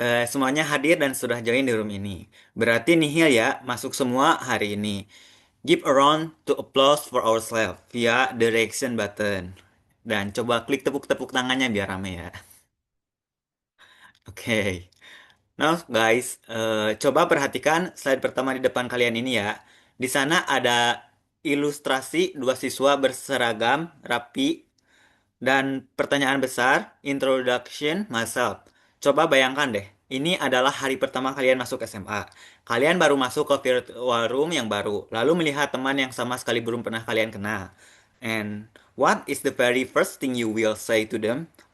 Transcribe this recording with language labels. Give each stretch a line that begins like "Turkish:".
Indonesian: Semuanya hadir dan sudah join di room ini. Berarti nihil ya, masuk semua hari ini.
English: Give a round to applause for ourselves via the reaction button.
Indonesian: Dan coba klik tepuk-tepuk tangannya biar rame ya. Oke.
English: Now guys,
Indonesian: coba perhatikan slide pertama di depan kalian ini ya. Di sana ada ilustrasi dua siswa berseragam rapi dan pertanyaan besar,
English: introduction myself.
Indonesian: Coba bayangkan deh, ini adalah hari pertama kalian masuk SMA. Kalian baru masuk ke virtual room yang baru, lalu melihat teman yang sama sekali belum pernah kalian kenal.
English: And what is the very first thing you will say to them?